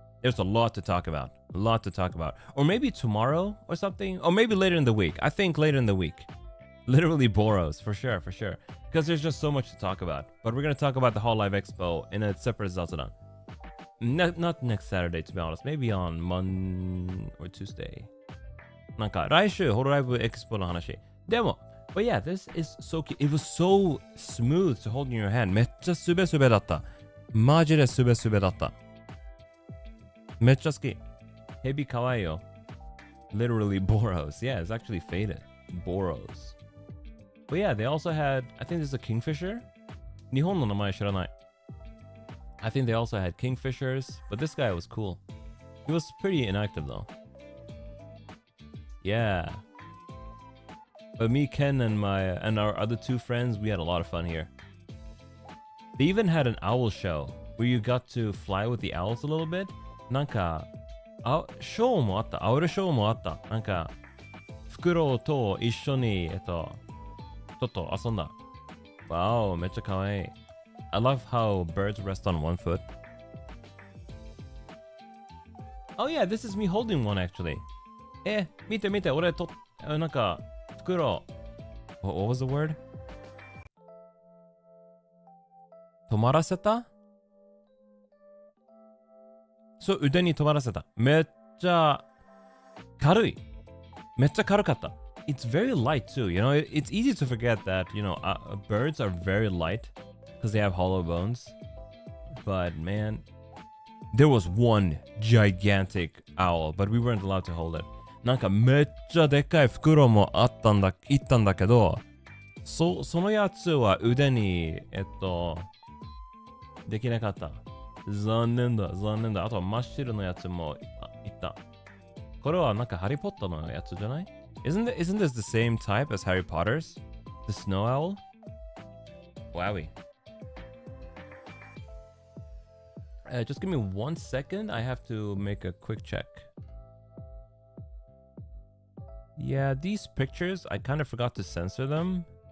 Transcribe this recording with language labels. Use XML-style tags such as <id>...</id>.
<en>There's a lot to talk about. Or maybe tomorrow or something. Or maybe later in the week. I think later in the week. Literally Boros, for sure. Because there's just so much to talk about. But we're going to talk about the HoloLive Expo in a separate Zazadan. Not next Saturday, to be honest. Maybe on Monday or Tuesday.</en> <ja>なんか来週ホロライブエキスポの話。</ja> <en>でも But yeah, this is so cute. It was so smooth to hold in your hand.</en> <ja>めっちゃすべすべだった。マジですべすべだった。めっちゃ好き。ヘビかわいいよ。</ja> <en>Literally Boros. Yeah, it's actually faded. Boros. But yeah, they also had, I think there's a kingfisher.</en> <ja>日本の名前知らない。</ja> <en>I think they also had kingfishers, but this guy was cool. He was pretty inactive though. Yeah. But me, Ken, and our other two friends, we had a lot of fun here. They even had an owl show where you got to fly with the owls a little bit.</en> <ja>なんか、ショーもあった。オウルショーもあった。なんか、フクロウと一緒に、ちょっと遊んだ。 Wow, めっちゃ可愛い。</ja> <en>I love how birds rest on one foot. Oh yeah, this is me holding one actually.</en> <ja>見て、俺なんか、フクロウ。</ja> <en>What was the word?</en> <ja>止まらせた？そう、腕に止まらせた。めっちゃ軽い。めっちゃ軽かった。</ja> <en>It's very light too, you know, it's easy to forget that, you know, birds are very light because they have hollow bones. But man, there was one gigantic owl, but we weren't allowed to hold it.</en> <ja>なんかめっちゃでかい袋も行ったんだけど、そのやつは腕に、できなかった。残念だ。あとは真っ白のやつも行った。これはなんかハリーポッターのやつじゃない？</ja> <en>Isn't this the same type as Harry Potter's? The snow owl? Wowie. Just give me 1 second. I have to make a quick check. Yeah, these pictures, I kind of forgot to censor them.</en>